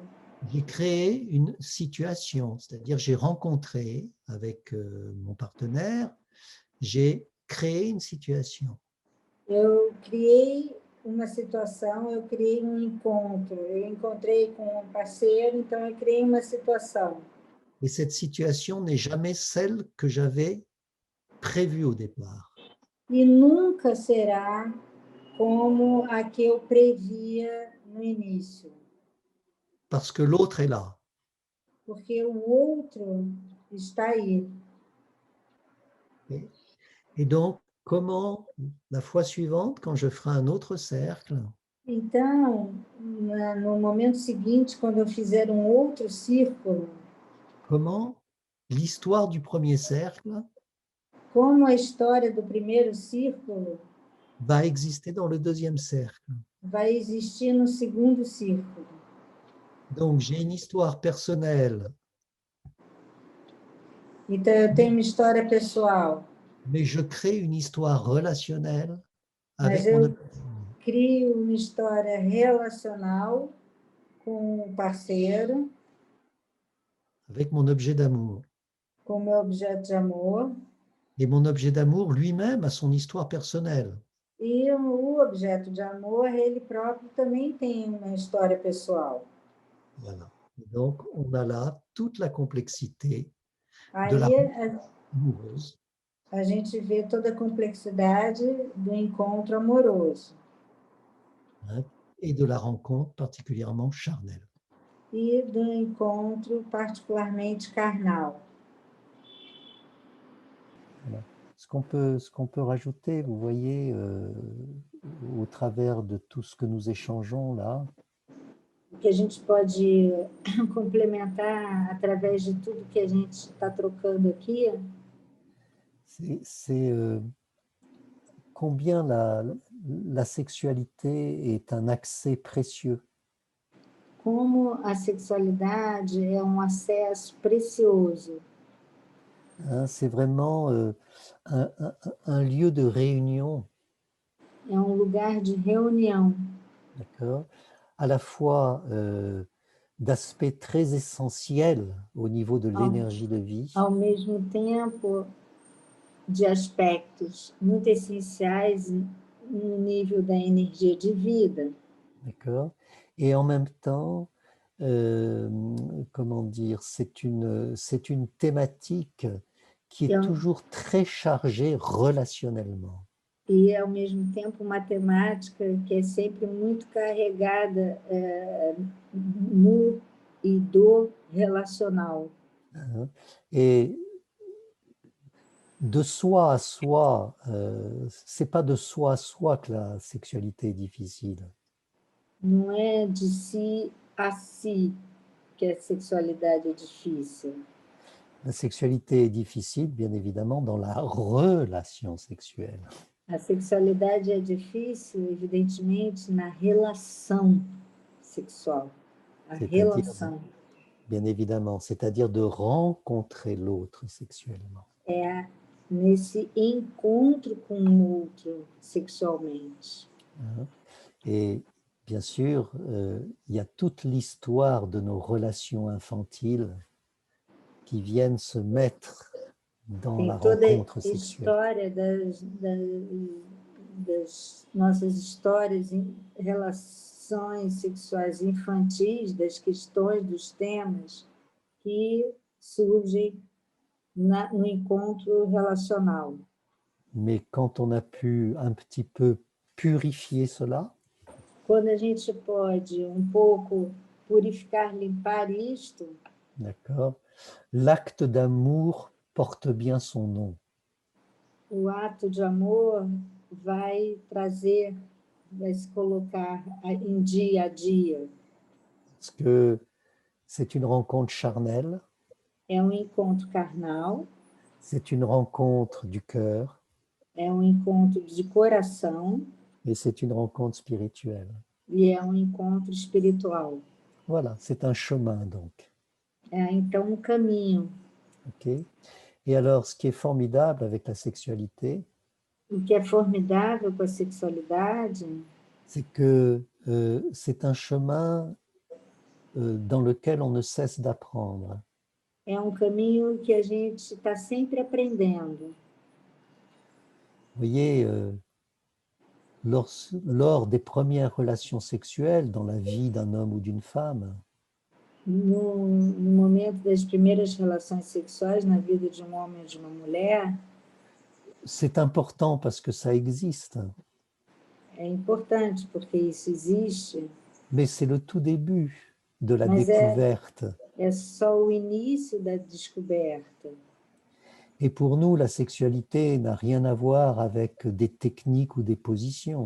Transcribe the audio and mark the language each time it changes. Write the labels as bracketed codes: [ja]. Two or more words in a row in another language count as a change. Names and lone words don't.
[fr] j'ai créé une situation, c'est-à-dire j'ai rencontré avec mon partenaire, j'ai créé une situation. [pt] eu criei uma situação, eu criei um encontro, eu encontrei com um parceiro, então eu criei uma situação. [fr] Et cette situation n'est jamais celle que j'avais prévue au départ. [pt] E nunca será como a que eu previa no início. [fr] Parce que l'autre est là. [pt] Porque o outro está aí. [fr] Et donc, comment, la fois suivante, quand je ferai un autre cercle, [pt] Então, no momento seguinte, quando eu fizer um outro círculo, [fr] comment l'histoire du premier cercle [pt] como a história do primeiro círculo [fr] va exister dans le deuxième cercle. [pt] vai existir no segundo círculo. [fr] Donc, j'ai une histoire personnelle. [pt] Então, eu tenho uma história pessoal, [fr] Mais je crée une histoire relationnelle [pt] mas [fr] avec mon [pt] eu crio uma história relacional com o parceiro, [fr] objet d'amour. [pt] com o meu objeto de amor, [fr] Et mon objet d'amour lui-même a son histoire personnelle. [pt] e o objeto de amor, ele próprio também tem uma história pessoal. [fr] Voilà. Et donc, on a là toute la complexité de la [pt] Aí [fr] amoureuse. [pt] a gente vê toda a complexidade do encontro amoroso. [fr] Et de la rencontre particulièrement charnelle. [pt] E do encontro particularmente carnal. [fr] Voilà. Ce qu'on peut rajouter, vous voyez, au travers de tout ce que nous échangeons là, [pt] O que a gente pode complementar através de tudo que a gente está trocando aqui, [fr] c'est combien la sexualité est un accès précieux. [pt] como a sexualidade é um acesso precioso. [fr] hein, c'est vraiment un lieu de réunion, [pt] É um lugar de reunião, [fr] d'accord, à la fois d'aspects très essentiels au niveau de [pt] ao, [fr] l'énergie de vie, [pt] ao mesmo tempo de aspectos muito essenciais no nível da energia de vida. [fr] d'accord, et en même temps, euh, comment dire, c'est une thématique qui [pt] E [fr] est [pt] ao, [fr] toujours très chargée relationnellement. [pt] e, ao mesmo tempo, uma temática que é sempre muito carregada no e do relacional. [fr] Hein. Et de soi à soi, c'est pas de soi à soi que la sexualité est difficile. [pt] Não é de si a si que a sexualidade é difícil. [fr] La sexualité est difficile, bien évidemment, dans la relation sexuelle. [pt] A sexualidade é difícil, evidentemente, na relação sexual. A [fr] C'est-à-dire, [pt] relação [fr] bien évidemment, c'est-à-dire de rencontrer l'autre sexuellement. [pt] é nesse encontro com o outro sexualmente. [fr] Hein. Et bien sûr, il y a toute l'histoire de nos relations infantiles qui viennent se mettre dans [pt] Tem [fr] la [pt] toda a [fr] rencontre sexuelle. [pt] história das nossas histórias em relações sexuais infantis, das questões, dos temas que surgem no encontro relacional. [fr] Mais quand on a pu un petit peu purifier cela, [pt] Quando a gente pode um pouco purificar, limpar isto, [fr] d'accord, l'acte d'amour porte bien son nom. [pt] o ato de amor vai trazer, vai se colocar em dia a dia. [fr] Parce que c'est une rencontre charnelle, [pt] É um encontro carnal, [fr] c'est une rencontre du cœur [pt] é um encontro de coração [fr] et c'est une rencontre spirituelle. [pt] e é um encontro espiritual. [fr] Voilà, c'est un chemin donc. [pt] É então um caminho. [fr] Ok. Et alors, ce qui est formidable avec la sexualité, [pt] O que é formidável com a sexualidade [fr] c'est que c'est un chemin dans lequel on ne cesse d'apprendre. [pt] é um caminho que a gente está sempre aprendendo. [fr] Vous voyez, lors des premières relations sexuelles dans la vie d'un homme ou d'une femme, [pt] No momento das primeiras relações sexuais na vida de um homem ou de uma mulher, [fr] c'est important parce que ça existe, [pt] é importante porque isso existe, [fr] mais c'est le tout début de la [pt] mas [fr] découverte. [pt] é só o início da descoberta. [fr] Et pour nous, la sexualité n'a rien à voir avec des techniques ou des positions.